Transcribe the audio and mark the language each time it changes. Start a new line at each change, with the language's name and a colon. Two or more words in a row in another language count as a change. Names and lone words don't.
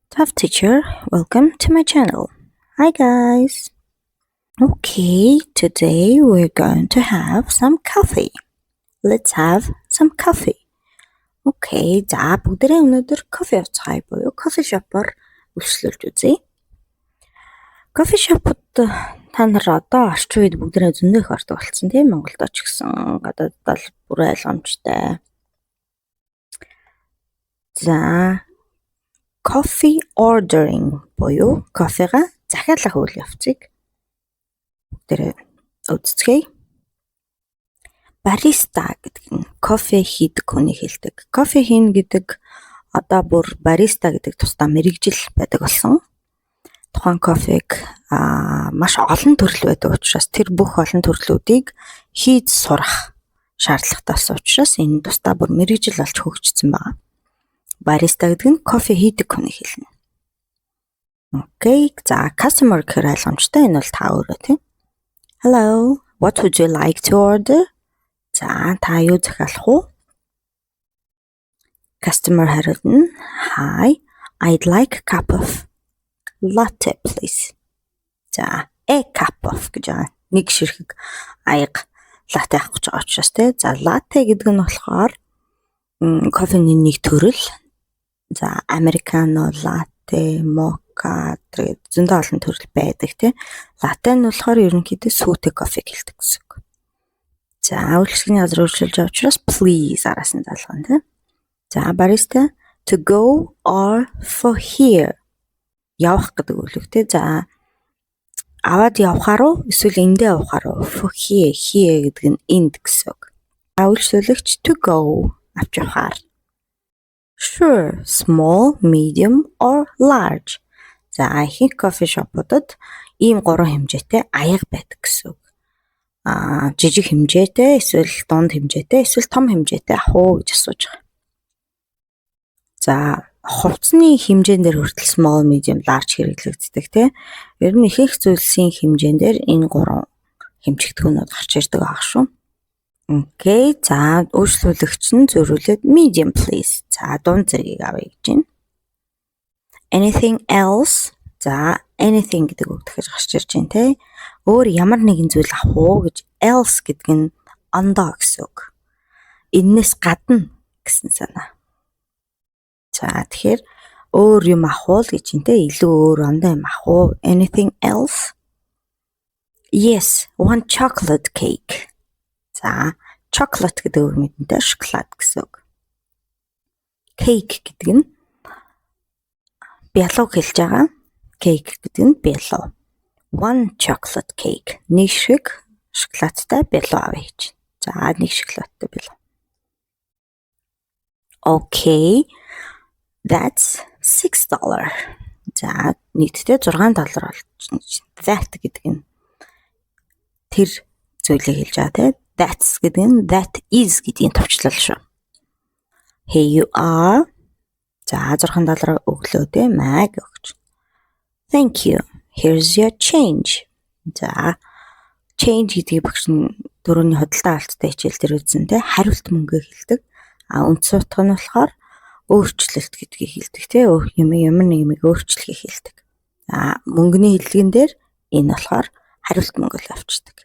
English: Tough teacher, welcome to my channel. Hi guys. Okay, today we're going to have some coffee. Let's have some coffee.
Mongolian: Okay, за бүгдээ өнөөдөр кофе ууцгаая буюу кофе шопоор үйлчлүүлж үзье. Кофе шопод та нар одоо орчин үед бүгдээ зөндөө их ордог болсон тийм Монголд ч гэсэн гадаадд бол бүр ойлгомжтой. За
English: coffee ordering
Mongolian: буюу кофега захиалах үйл явцыг бүгдээ үздэцгээе. Бариста гэдэг нь кофе хийдэг хүний хэлдэг. Кофе хийн гэдэг одоо бүр бариста гэдэг тусдаа мэргэжил байдаг болсон. Тухайн кофег маш олон төрөл байдаг учраас тэр бүх олон төрлүүдийг хийж сурах шаардлагатайс учраас энэ тусдаа бүр мэргэжил болж хөгжсөн байна. Бариста гэдэг нь кофе хийдэг хүний хэлнэ. Окей, за customer гэхээр ойлгомжтой. Энэ бол та өөрөө тийм.
English: Hello, what would you like to order?
Mongolian: За та юу захиалах вэ? Customer хариулна.
English: Hi, I'd like a cup of latte please.
Mongolian: За
English: a cup of
Mongolian: гэж байгаа. Нэг ширхэг аяга латте авах гэж байгаа учраас тийм. За latte гэдэг нь болохоор кофений нэг төрөл. За американо, латте, мока гэдэг зөндөө олон төрөл байдаг тийм. Латте нь болохоор ерөнхийдөө сүйтэй кофег хэлдэг гэсэн үг. За үйлчлэгний газар үйлчилж байгаа учраас please араас нь залгана тийм. За бариста
English: to go or for here
Mongolian: явах гэдэг үгтэй. За аваад явахаар уу эсвэл эндээ явахаар уу
English: for here
Mongolian: гэдэг нь энд гэсэн үг. Үйлчлүүлэгч
English: to go
Mongolian: авч явахаар.
English: Sure, small, medium or large.
Mongolian: За ихэнх кофе шопуудад ийм гурван хэмжээтэй аяга байдаг гэсэн үг. Жижиг хэмжээтэй, эсвэл дунд хэмжээтэй, эсвэл том хэмжээтэй авах уу гэж асууж байгаа. За хувцсны хэмжээн дээр хүртэл
English: small, medium, large
Mongolian: хэрэглэгддэг тийм. Ер нь ихэнх зүйлсийн хэмжээн дээр энэ гурван хэмжигдэхүүнүүд гарч ирдэг аах шүү. Окей, за үйлчлүүлэгч нь зөрүүлээд
English: medium please.
Mongolian: За дунд зэргийг авъя гэж байна.
English: Anything else?
Mongolian: За anything гэдэг үг дахиж гарч ирж байна те. Өөр ямар нэгэн зүйл авах уу гэж else гэдэг нь ондоо гэсэн үг. Эннээс гадна гэсэн санаа. За тэгэхээр өөр юм авах уу гэж байна те. Илүү өөр ондоо юм авах уу?
English: Anything else? Yes, one chocolate cake.
Mongolian: За chocolate гэдэг үг мэдэнтэй шоколад гэсэн үг. Cake гэдэг нь бялуу хэлж байгаа. Cake гэдэг нь бялуу.
English: One chocolate cake.
Mongolian: Нэг шиг шоколадтай бялуу авъя гэж. За нэг шоколадтай бялуу.
English: Okay. That's $6.
Mongolian: За нийтдээ $6 болж байна. That гэдэг нь тэр зүйлийг хэлж байгаа тийм. That's гэдэг нь
English: that is
Mongolian: гэдгийг товчлол шүү.
English: Here you are.
Mongolian: За $6 өглөө тийм мэг өгч.
English: Thank you. Here's your change.
Mongolian: За change гэдгийг багш нь дөрөвний хөдөлთა алцтай хичээл дээр үзсэн тийм хариулт мөнгөө хэлдэг. Үндс утга нь болохоор өөрчлөлт гэдгийг хэлдэг тийм. Ямар нэг юмыг өөрчлөхийг хэлдэг. За мөнгөний хэллэгэн дээр энэ болохоор хариулт мөнгө л авчдаг.